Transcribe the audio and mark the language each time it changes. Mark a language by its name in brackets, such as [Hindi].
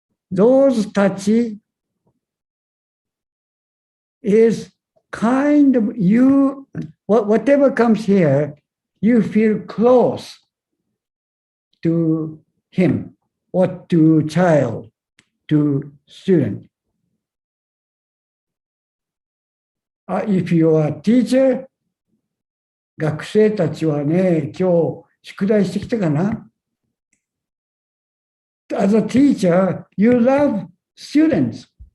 [English] Those tachi is kind of you, whatever comes here, you feel close to him or to child, to student. If you are a teacher, [Japanese] 学生たちはね、今日宿題してきたかな? [English] As a teacher, you love students.